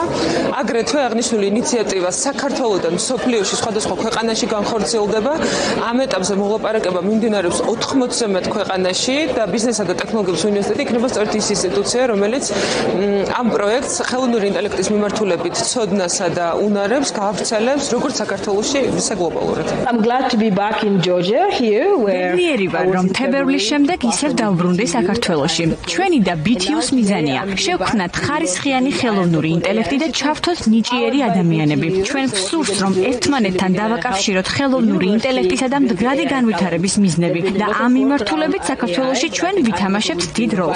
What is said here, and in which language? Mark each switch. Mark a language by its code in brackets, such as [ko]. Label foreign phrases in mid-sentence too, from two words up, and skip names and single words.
[ka] აგრეთვე აღნიშნული ინიციატივა საქართველოდან მსოფლიოში სხვადასხვა ქვეყანაში განხორციელდება. ამ ეტაპზე მოლაპარაკება მიმდინარეობს 80-ზე მეტ ქვეყანაში და ბიზნესისა და ტექნოლოგიების უნივერსიტეტი იქნება სწორედ ის ინსტიტუცია, რომელიც ამ პროექტს ხელოვნური ინტელექტის მიმართულებით ცოდნასა და უნარებს გაავრცელებს როგორც საქართველოში, ისე გლობალურად. [en] I'm glad to be back in Georgia here where [ka] ბედნიერი ვარ, რომ თებერვლის შემდეგ ისევ დავბრუნდი საქართველოში. ჩვენი და BTU-ს მიზანია შევქმნათ ხარისხიანი ხელოვნური ინტელექტი და ჩავთოთ ნიჭიერი ადამიანები. ჩვენ ვსურს, რომ ერთმანეთთან დავაკავშიროთ ხელოვნური ინტელექტისა და მდგრადი განვითარების მიზნები და ამ მიმართულებით საქართველოში ჩვენ ვითამაშებთ დიდ როლს.